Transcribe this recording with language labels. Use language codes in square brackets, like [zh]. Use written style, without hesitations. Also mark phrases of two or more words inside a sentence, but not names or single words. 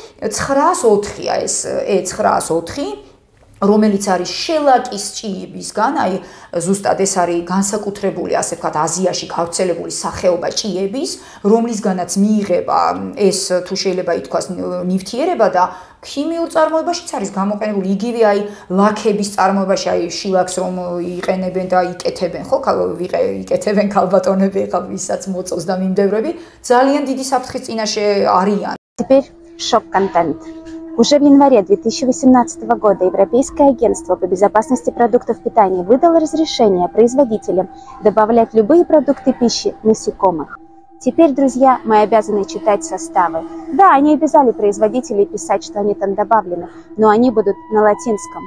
[ka] 904-ია ეს E904 რომელიც არის შელაკის ჭიებისგან, აი ზუსტად ეს არის განსაკუთრებული, ასე ვთქვათ, აზიაში გავრცელებული სახეობა ჭიების, რომლისგანაც მიიღება ეს თუ შეიძლება ითქვას ნივთიერება და ქიმიურ წარმოებაშიც არის გამოყენებული იგივე აი ლაქების წარმოებაში, აი შილაკს რომ იყენებენ და იკეთებენ, ხო, იკეთებენ ქალბატონები, ეხლა ვისაც მოწოს და მიმდევრები, ძალიან დიდი საფრთხის წინაშე არიან. [ru] Теперь шок-контент. Уже в январе 2018 года Европейское агентство по безопасности продуктов питания выдало разрешение производителям добавлять любые продукты пищи насекомых. Теперь, друзья, мы обязаны читать составы. Да, они обязали производителей писать, что они там добавлены, но они будут на латинском.